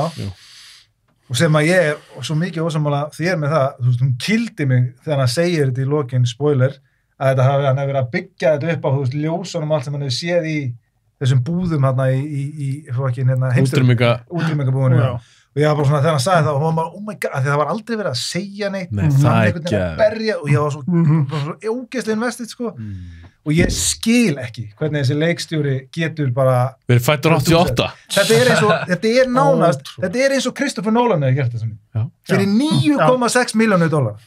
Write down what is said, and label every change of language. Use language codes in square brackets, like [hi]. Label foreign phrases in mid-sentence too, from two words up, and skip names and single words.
[is] Og sem að ég er svo mikið ósammála þér með það, þú veist, hún kildi mig þegar hann segir þetta í lokin, spoiler, að þetta hafi hann verið að byggja þetta upp á, þú veist, ljósunum allt sem hann hefur séð í þessum búðum hérna útrýmingabúðinu. Og ég var bara svona, þegar hann sagði það, og hann bara, [en] oh my god, [is] því það var aldrei verið að segja neitt, það er ekki að berja, og ég var svo ógeðslega investið, sko. Og ég skil ekki hvernig þessi leikstjóri getur bara verið fæddur 88. Þetta er nánast, þetta er eins og Christopher Nolan hefur gert þessum fyrir 9,6 milljónir $.